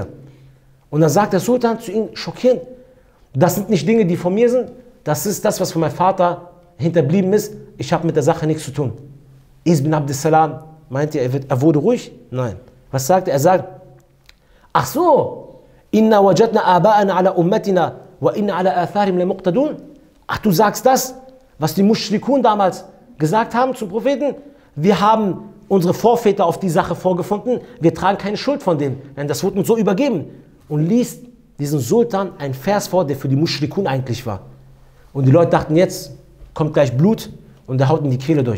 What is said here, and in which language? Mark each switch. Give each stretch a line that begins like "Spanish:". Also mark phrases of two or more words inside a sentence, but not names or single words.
German: Und dann sagt der Sultan zu ihm, schockierend, das sind nicht Dinge, die von mir sind, das ist das, was von meinem Vater hinterblieben ist, ich habe mit der Sache nichts zu tun. Aziz bin Abdissalam, meint ihr, er wurde ruhig? Nein. Was sagt er? Er sagt, ach so,
Arabic: إنا وجدنا آباءنا على أمتنا وإنا على آثارهم لمقتدون.
German: Ach, du sagst das, was die Mushrikun damals gesagt haben zum Propheten? Wir haben unsere Vorväter auf die Sache vorgefunden, wir tragen keine Schuld von denen, denn das wurde uns so übergeben. Und liest diesen Sultan einen Vers vor, der für die Mushrikun eigentlich war. Und die Leute dachten, jetzt kommt gleich Blut und der haut in die Kehle durch.